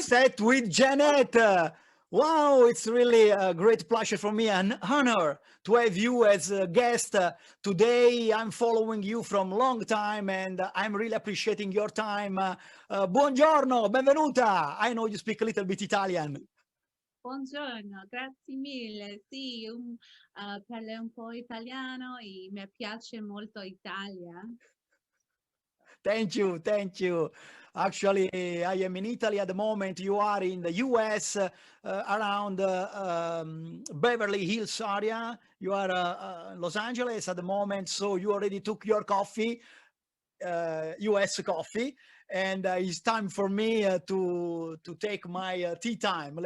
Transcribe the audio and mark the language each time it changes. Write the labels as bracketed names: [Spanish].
[English] Set with Jeannette. Wow, it's really a great pleasure for me, an honor to have you as a guest today. I'm following you from long time, and I'm really appreciating your time. [Italian] Buongiorno, benvenuta. [English] I know you speak a little bit Italian. [Italian] Buongiorno, grazie mille. Sì, parlo un po' italiano e mi piace molto Italia. [English] Thank you, thank you. Actually, I am in Italy at the moment. You are in the US, around Beverly Hills area. You are in Los Angeles at the moment, so you already took your coffee, US coffee, and it's time for me to take my tea time.